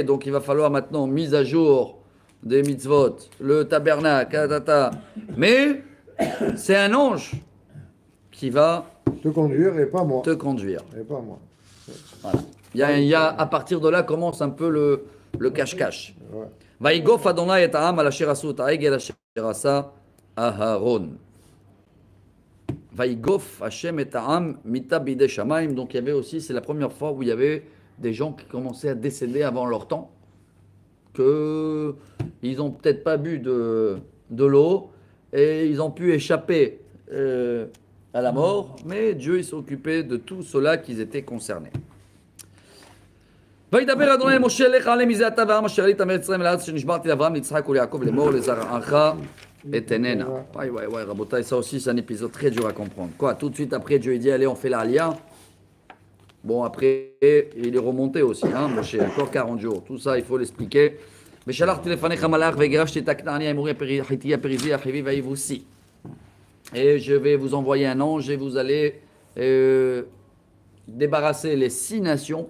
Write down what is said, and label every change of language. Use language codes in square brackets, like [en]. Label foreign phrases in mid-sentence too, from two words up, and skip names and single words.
[fr] Donc il va falloir maintenant mise à jour des mitzvot, le tabernacle, mais c'est un ange qui va te conduire et pas moi. Te conduire. Et pas moi. Voilà. Il y a à partir de là commence un peu le cache-cache. [he] ויגף ה' את העם על אשר עשו את העגל אשר עשה אהרן. ויגף השם את העם מיתה בידי שמים. [fr] Donc il y avait aussi, c'est la première fois où il y avait des gens qui commençaient à décéder avant leur temps, que ils n'ont peut-être pas bu de l'eau et ils ont pu échapper à la mort, mais Dieu il s'est occupé de tout cela qu'ils étaient concernés. [he] וידבר אדוני אל משה לך עלה מזה אתה והעם אשר עלית מארץ מצרים לארץ שנשבעתי לאברהם ליצחק וליעקב לאמור לזרעך אתננה. [fr] Ouais, Rabotai, ça aussi, c'est un épisode très dur à comprendre. Quoi, tout de suite après, Dieu dit, allez, on fait l'Alia. Bon, après, il est remonté aussi, hein, Moshe, encore 40 jours. Tout ça, il faut l'expliquer. Et je vais vous envoyer un ange et vous allez débarrasser les 6 nations.